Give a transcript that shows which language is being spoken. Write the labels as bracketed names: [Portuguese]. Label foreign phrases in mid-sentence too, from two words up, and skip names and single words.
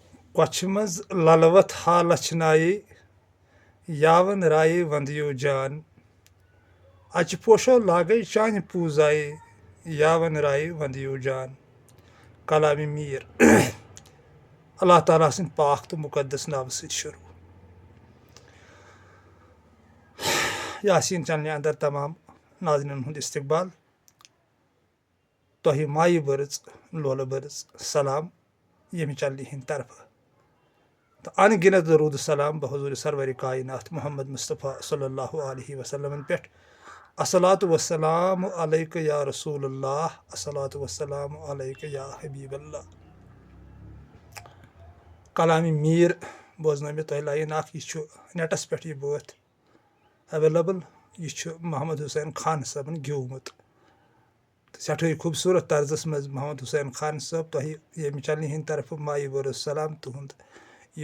[Kashmiri] کۄچھِ منٛز للوت ہا لچھنایے یاون رایے ونٛدیو جان اچہِ پوشو لاگے چانہِ پوٗزایے یاون رایے ونٛدیو جان کلامِ میٖر اللہ تعالیٰ سٕنٛدِ پاک تہٕ مُقدس ناوٕ سۭتۍ شروٗع یاسیٖن چنلہِ اندر تمام ناظرینن ہُنٛد استقبال تۄہہِ مایہِ بٔرٕژ لولہٕ بٔرٕژ سلام ییٚمہِ چنلہِ ہِنٛدِ طرفہٕ تہٕ ان گنت درود سلام بحضوٗرِ سرورِ کاینات محمد مصطفیٰ [Arabic] صلی اللہ علیہ وسلمن [Kashmiri] پٮ۪ٹھ [Arabic] الصلاۃ والسلام علیکہ یا رسول اللہ الصلاۃ والسلام علیکہ یا حبیب اللہ [Kashmiri] کلامِ میٖر بوزنٲو مےٚ تۄہہِ لایِن اکھ یہِ چھُ نیٹس پٮ۪ٹھ یہِ بٲتھ ایویلیبل یہِ چھُ محمد حُسین خان صٲبن گیومُت تہٕ سٮ۪ٹھٕے خوٗبصوٗرت طرزس منٛز محمد حُسین خان صٲب تۄہہِ ییٚمہِ چنلہِ ہِنٛدِ طرفہٕ مایہِ بٔرٕژ سلام تُہُنٛد یہِ